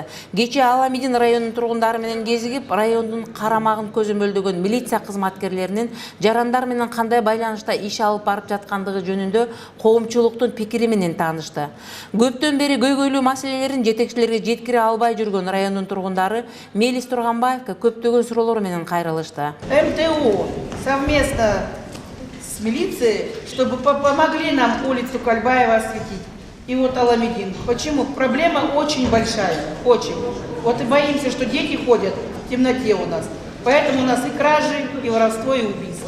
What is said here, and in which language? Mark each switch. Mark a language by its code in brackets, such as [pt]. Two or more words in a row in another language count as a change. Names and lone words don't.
[ky] Кечээ Аламидин районунун тургундары менен кезигип, райондун карамагын көзөмөлдөгөн милиция кызматкерлеринин жарандар менен кандай байланышта иш алып барып жаткандыгы жөнүндө коомчулуктун пикири менен таанышты. Көптөн бери көйгөйлүү маселелерин жетекчилерге жеткире албай жүргөн райондун тургундары Мелис Турганбаевга көптөгөн суроолор менен кайрылышты. [ru] МТУ совместно с милицией, чтобы помогли нам улицу Кальбаева осветить. И вот Аламидин. Почему? Проблема очень большая. Очень. Вот и боимся, что дети ходят в темноте у нас. Поэтому у нас и кражи, и воровство, и убийство.